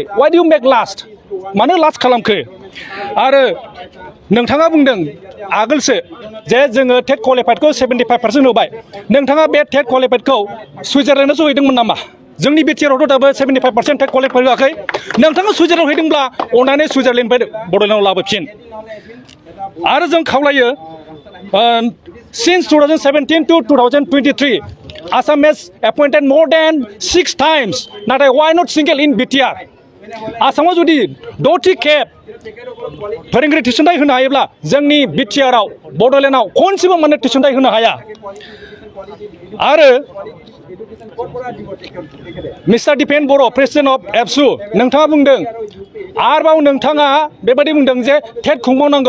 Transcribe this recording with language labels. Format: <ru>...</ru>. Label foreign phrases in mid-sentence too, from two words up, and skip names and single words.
<en>why do you make last,</en> <brx>मानो लास्ट खालामखो? आरो नोंथाङा बुंदों आगोलसो जे जोङो टेट क्वालिफाइडखौ 75% होबाय। नोंथाङा बे टेट क्वालिफाइडखौ सुइजारलेण्डआव हैदोंमोन नामा? जोंनि बिटिआरावथ' दाबो 75%</brx> <en>TET qualified</en> <brx>होआखै। नोंथाङा सुइजारलेण्डआव हैदोंब्ला अननानै सुइजारलेण्डनिफ्राय बड'लेण्डआव लाबोफिन। आरो जों खावलायो,</brx> <en>since 2017 to 2023 Assam has appointed more than 6 times, नाथाय why not single in BTR?</en> <brx>आसामाव जुदि 6थि खेब फोरोंगिरि थिसनथाइ होनो हायोब्ला जोंनि बिटिआराव बड'लेण्डआव खनसेबो माने थिसनथाइ होनो हाया। आरो मिस्टार दिपेन बर'</brx> <en>President of ABSU,</en> <brx>नोंथाङा बुंदों आरोबाव नोंथाङा बेबायदि बुंदों जे टेट खुंबावनांगौ।</brx>